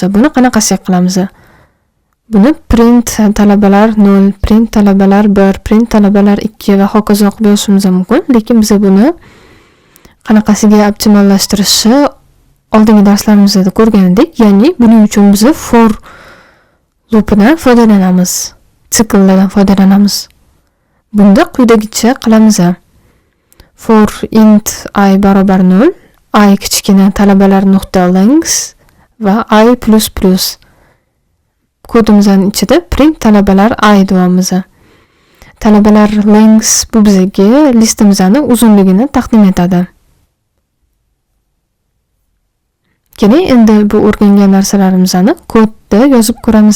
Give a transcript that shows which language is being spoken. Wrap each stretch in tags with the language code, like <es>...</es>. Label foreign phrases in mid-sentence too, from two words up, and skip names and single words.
<uz>Buni qanaqasiga qilamiz? Buni print talabalar 0, print talabalar 1, print talabalar 2 va hokazo qilib yozishimiz mumkin. Lekin biz buni qanaqasiga optimallashtirishni oldingi darslarimizda ko'rgan edik. Ya'ni buning uchun biz</uz> <en>for loopidan</en> <uz>foydalanamiz, sikllardan foydalanamiz. Bunda quyidagicha qilamiz.</uz> <en>For int I</en> <uz>barobar 0, I kichkina talabalar nuqta length va</uz> <en>I plus plus.</en> <uz>Kodimizning ichida print talabalar I deymiz. Talabalar length bu bizga listimizning uzunligini taqdim etadi. Keling, endi bu o'rgangan narsalarimizni kodda yozib ko'ramiz.</uz>